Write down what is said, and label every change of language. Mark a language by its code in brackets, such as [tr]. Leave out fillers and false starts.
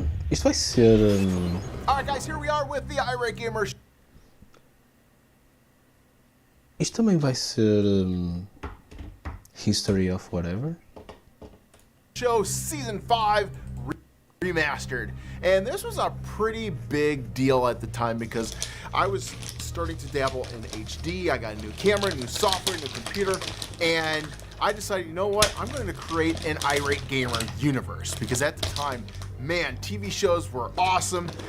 [pt] Isto vai ser. [en] Alright guys, here we are with the irate gamer. [pt] Isto também vai ser History of Whatever? [en] Show Season 5 remastered. And this was a pretty big deal at the time because I was starting to dabble in HD. I got a new camera, new software, new computer, and I decided, you know what, I'm going to create an irate gamer universe because at the time, man, TV shows were awesome.